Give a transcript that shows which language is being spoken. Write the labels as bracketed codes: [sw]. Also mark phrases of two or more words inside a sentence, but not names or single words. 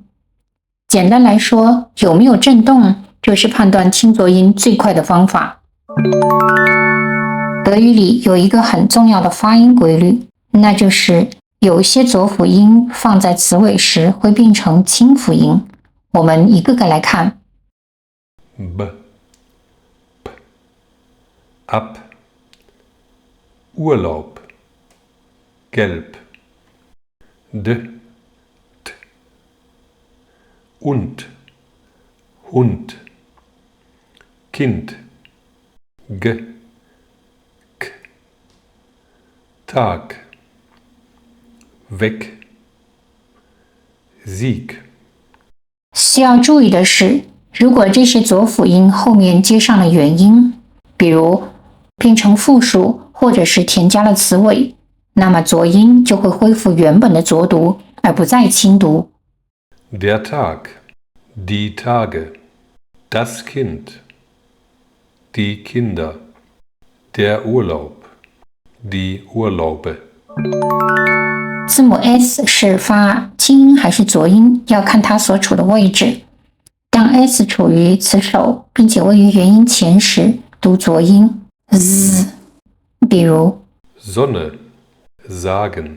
[zh] 简单来说，有没有震动就是判断清浊音最快的方法。德语里有一个很重要的发音规律，那就是有些浊辅音放在词尾时会变成清辅音。我们一个个来看。 [de] b, p, ab, Urlaub, gelb, d, t, und, Hund, Kind, g, k, Tag, weg, Sieg。 [zh] 需要注意的是，如果这些浊辅音后面接上了元音，比如变成复数或者是添加了词尾，那么浊音就会恢复原本的浊读，而不再清读。 [de] Der Tag, die Tage, das Kind, die Kinder, der Urlaub, die Urlaube。 [zh] 字母 S 是发清音还是浊音，要看它所处的位置。当 S 处于词首，并且位于元音前时，读浊音 z。比如 [de] Sonne, sagen。